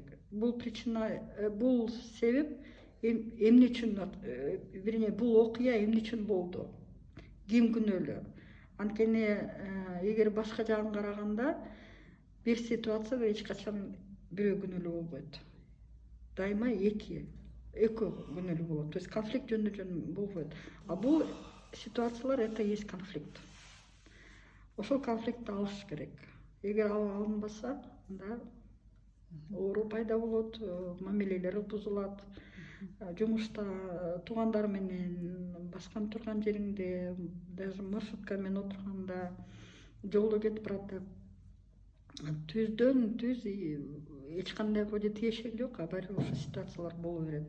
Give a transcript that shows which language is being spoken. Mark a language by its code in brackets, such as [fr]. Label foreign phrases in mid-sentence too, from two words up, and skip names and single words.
[ky] Бул причина, бул себеп эмне үчүн, вернее, бул окуя эмне үчүн болду? Ким күнөөлүү? Анткени эгер башка жагын караганда, бир ситуацияда эч качан бирөө күнөөлүү болбойт. Дайыма экөө күнөөлүү болот. То есть конфликт жөнүндө болбойт. А бул ситуациялар [ru] это есть конфликт. [ky] Ошол конфликтти алыш керек. Эгер ал алынбаса, анда оору пайда болот, мамилелер бузулат. Жумушта туугандар менен, баскан турган жериңде, даже маршрутка менен отурганда, жолдо кетип баратып, түздөн түз эч кандай вроде тиешеги жок, а баары ошо ситуациялар боло берет.